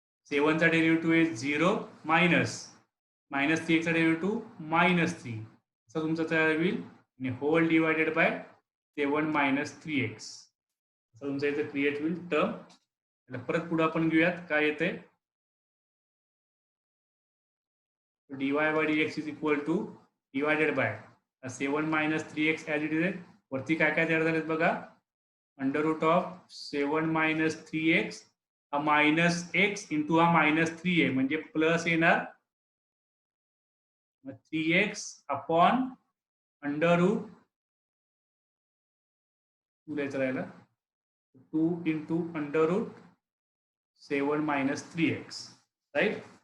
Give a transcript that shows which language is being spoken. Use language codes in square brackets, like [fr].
[mr] 7 चा डेरिव्हेटिव्ह आहे 0 minus minus 3x चा डेरिव्हेटिव्ह मायनस 3, असं तुमचं तयार होईल आणि hole divided by 7 minus 3x, असं तुमचं इथं क्रिएट होईल टर्म. परत पुढे आपण घेऊयात काय येते. [en] dy by dx is equal to divided by 7 minus 3x as it is. [mr] वरती काय काय तयार झालेत बघा. Under route of 7 minus 3x हा मायनस एक्स इंटू हा मायनस 3 आहे, म्हणजे प्लस येणार 3x अपॉन अंडर रूट 2 लिहायचं राहिला 2 into under route 7 minus 3x, right?